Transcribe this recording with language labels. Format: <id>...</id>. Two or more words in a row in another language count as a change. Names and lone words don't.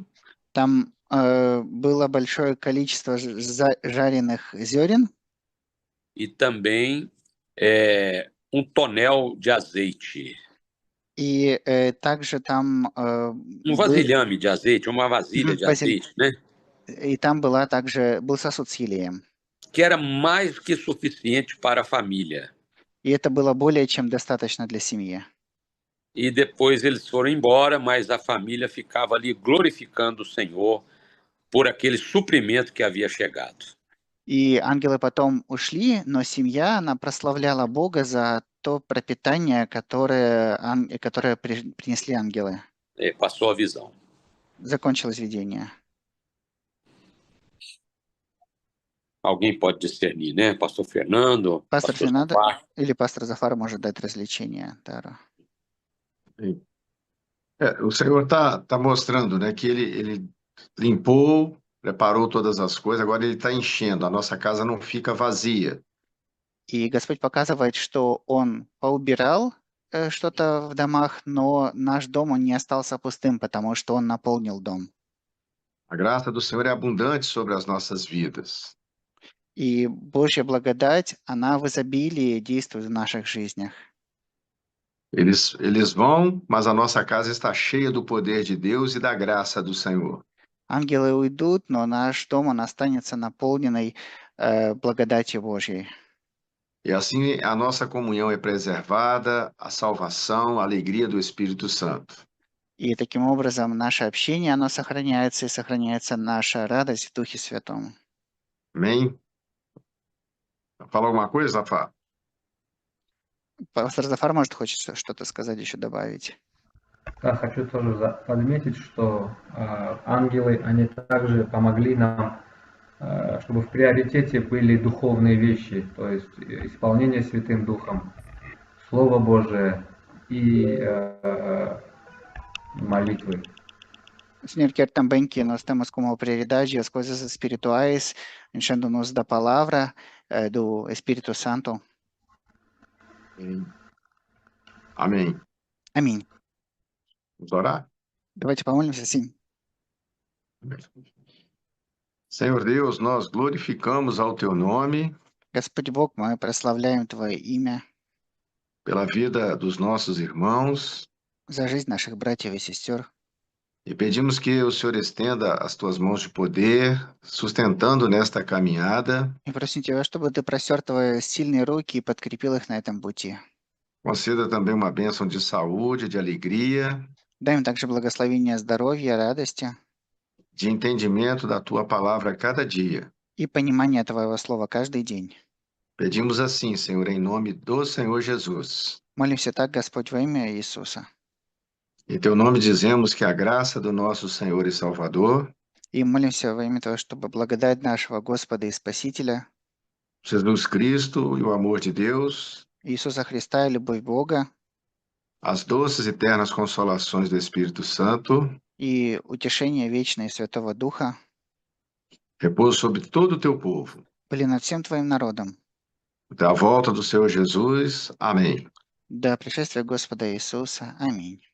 <ru>Там было большое количество жареных зерен</ru> <pt>e também um tonel de azeite.</pt> <ru>и также там</ru> <pt>Um vasilhame de azeite, uma vasilha de azeite, né?</pt> <ru>и там был сосуд с елеем.</ru> <pt>Que era mais que suficiente para a família.</pt> <ru>И это было более чем достаточно для семьи.</ru> <pt>E depois eles foram embora, mas a família ficava ali glorificando o Senhor por aquele suprimento que havia chegado.</pt> <ru>И ангелы потом ушли, но семья, она прославляла Бога за то пропитание, которое принесли ангелы.</ru> <pt>Passou a visão.</pt> <ru>Закончилось видение.</ru> <pt>Alguém pode discernir, né? Pastor Fernando,</pt> <ru>Пастор pastor Фернандо Zafar. или пастор Зафар может дать развлечение, Таро.</ru> <pt>O Senhor tá mostrando, né, que ele limpou, preparou todas as coisas, agora ele está enchendo, a nossa casa não fica vazia.</pt> <ru>И Господь показывает, что Он поубирал что-то в домах, но наш дом, он не остался пустым, потому что Он наполнил дом.</ru> <pt>A graça do Senhor é abundante sobre as nossas vidas.</pt> <ru>И Божья благодать, она в изобилии действует в наших жизнях.</ru> <pt>Eles vão, mas a nossa casa está cheia do poder de Deus e da graça do Senhor.</pt> <ru>Ангелы уйдут, но наш дом, он останется наполненный благодатью Божьей.</ru> <pt>E assim a nossa comunhão é preservada, a salvação, a alegria do Espírito Santo.</pt> <ru>И таким образом наше общение, оно сохраняется, и сохраняется наша радость в Духе Святом.</ru> <pt>Amém? Fala alguma coisa, Zafar?</pt> <ru>Пастор Зафар, может, хочет что-то сказать, еще добавить? Да, хочу тоже подметить, что ангелы, они также помогли нам, чтобы в приоритете были духовные вещи, то есть исполнение Святым Духом, Слово Божие и молитвы.</ru> <pt>O Senhor quer também que nós temos como prioridade as coisas espirituais, enchendo-nos da palavra do Espírito Santo. Amém.</pt> <ru>Аминь.</ru> <pt>Vamos orar?</pt> <ru>Давайте помолимся,</ru> <pt>sim. Senhor Deus, nós glorificamos ao Teu nome</pt> <ru>Господь Бог, мы прославляем Твое имя</ru> <pt>pela vida dos nossos irmãos</pt> <ru>за жизнь наших братьев и сестер.</ru> <pt>E pedimos que o Senhor estenda as tuas mãos de poder, sustentando nesta caminhada.</pt> <ru>И просим Тебя, чтобы Ты простер Твои сильные руки и подкрепил их на этом пути.</ru> <pt>Conceda também uma bênção de saúde, de alegria,</pt> <ru>Дай им также благословение здоровья, радости</ru> <pt>de entendimento da tua palavra a cada dia.</pt> <ru>и понимание Твоего Слова каждый день.</ru> <pt>Pedimos assim, Senhor, em nome do Senhor Jesus.</pt> <ru>Молимся так, Господь, во имя Иисуса.</ru> <pt>Em teu nome dizemos que a graça do nosso Senhor e Salvador,</pt> <ru>И молимся во имя Того, чтобы благодать нашего Господа и Спасителя,</ru> <pt>Jesus Cristo e o amor de Deus,</pt> <ru>Иисуса Христа и любовь Бога,</ru> <pt>as doces e eternas consolações do Espírito Santo,</pt> <ru>и утешение вечное Святого Духа</ru> <pt>repouso sobre todo o teu povo.</pt> <ru>были над всем Твоим народом.</ru> <pt>Até a volta do Senhor Jesus. Amém.</pt> <ru>До пришествия Господа Иисуса. Аминь.</ru>